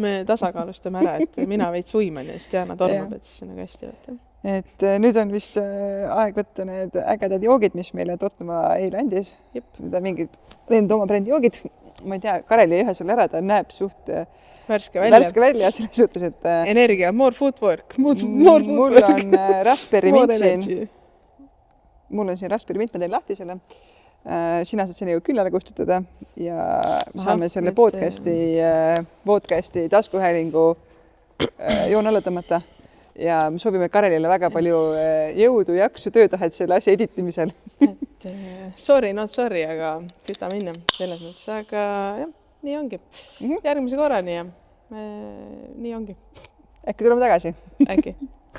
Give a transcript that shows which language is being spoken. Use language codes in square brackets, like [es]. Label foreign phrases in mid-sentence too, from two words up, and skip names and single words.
[et] Me tasakaalustame ära, et mina veits uiman ja siis Diana tormab, et siis on nagu hästi võtta. Et nüüd on vist aeg võtta need ägedad joogid, mis meile Totnuma eile andis. Need on mingid oma brändi joogid. ma ei tea, Karel jäi ühe selle ära, ta näeb suht värske välja. värske välja selles suhtes, et Energia, [en] more footwork. More [et] mul [en] footwork. [et] on Raspberry [en] More [et] Mint siin. [en] energy. [et] Mul on siin Raspberry Mint, ma teen lahti selle. Sina saad selle ju küllale kustutada ja saame selle podcasti taskuhäälingu joon alla tõmmata. Ja me soovime Karelile väga palju jõudu, jaksu, töötahet selle asja editimisel. [en] Et sorry, not sorry, [et] aga küta minna selles mõttes, aga jah, nii ongi. Järgmise korrani ja nii ongi. Äkki tuleme tagasi? Äkki.